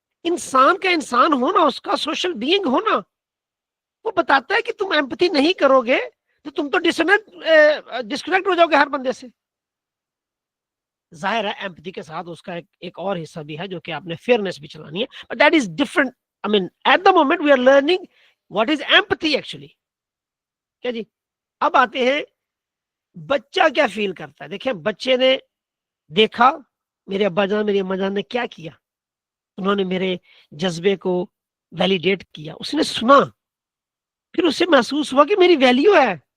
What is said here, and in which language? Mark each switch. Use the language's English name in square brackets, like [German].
[Urdu] انسان کا انسان ہونا، اس کا سوشل بینگ ہونا، وہ بتاتا ہے کہ تم ایمپتھی نہیں کرو گے تو تم تو ڈسکنیکٹ ہو جاؤ گے ہر بندے سے. ظاہر ہے ایمپتھی کے ساتھ اس کا ایک اور حصہ بھی ہے جو کہ آپ نے فیئرنیس بھی چلانی ہے، but that is different. [English] I mean, at the moment we are learning what is empathy actually. [Urdu] کیا جی؟ اب آتے ہیں بچہ کیا فیل کرتا ہے. دیکھیں بچے نے دیکھا میرے ابا جان میری اما جان نے کیا کیا، انہوں نے میرے جذبے کو ویلیڈیٹ کیا، اس نے سنا، پھر اسے محسوس ہوا کہ میری ویلیو ہے.